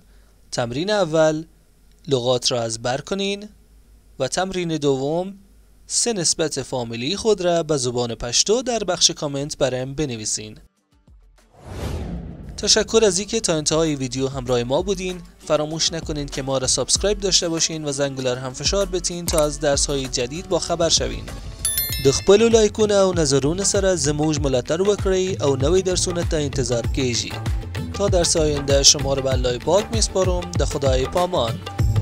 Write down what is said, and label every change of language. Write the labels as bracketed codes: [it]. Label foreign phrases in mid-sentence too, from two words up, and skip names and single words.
[fa] تمرین اول لغات را از بر کنین و تمرین دوم سه نسبت فامیلی خود را به زبان پشتو در بخش کامنت برایم بنویسین. تشکر از اینکه تا انتهای ویدیو همراه ما بودین. فراموش نکنین که ما را سابسکرایب داشته باشین و زنگوله را هم فشار بتین تا از درس‌های جدید با خبر شوین. [ps] د خپلو لایکونه او نظرونه سره زموږ ملاتړ وکړئ او نوې درسونه ته انتظار کیږي. [fa] تا درس آینده شما رو به الله پاک میسپارم. [ps] د خدای پامان.